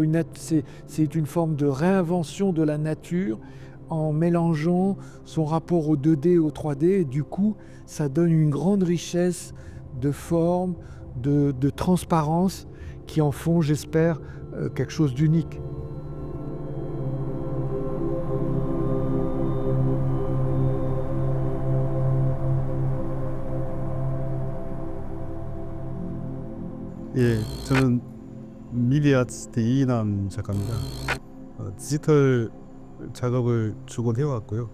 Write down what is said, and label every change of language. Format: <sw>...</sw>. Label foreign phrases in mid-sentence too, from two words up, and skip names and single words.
<fr>C'est une forme de réinvention de la nature en mélangeant son rapport au 2D et au 3D. Et du coup, ça donne une grande richesse de forme, de transparence, qui en font, j'espère, quelque chose d'unique.</fr> <ko>예, 저는 미디아트 이인남 작가입니다. 디지털 작업을 주로 해왔고요.</ko>